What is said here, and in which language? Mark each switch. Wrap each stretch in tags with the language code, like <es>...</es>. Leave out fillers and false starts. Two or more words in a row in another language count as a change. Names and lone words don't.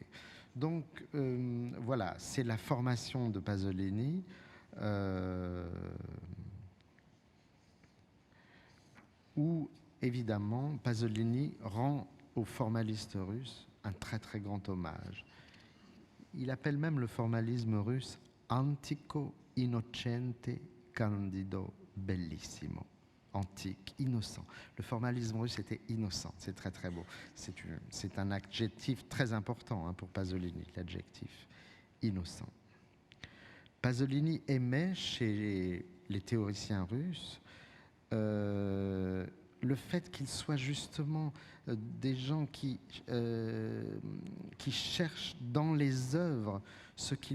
<fr>Donc voilà, c'est la formation de Pasolini, où évidemment Pasolini rend aux formalistes russes un très très grand hommage. Il appelle même le formalisme russe</fr> <it>antico, innocente, candido, bellissimo.</it> <fr>Antique, innocent. Le formalisme russe était innocent, c'est très très beau. C'est un adjectif très important pour Pasolini, l'adjectif innocent. Pasolini aimait chez les théoriciens russes le fait qu'ils soient justement des gens qui cherchent dans les œuvres ce qui</fr>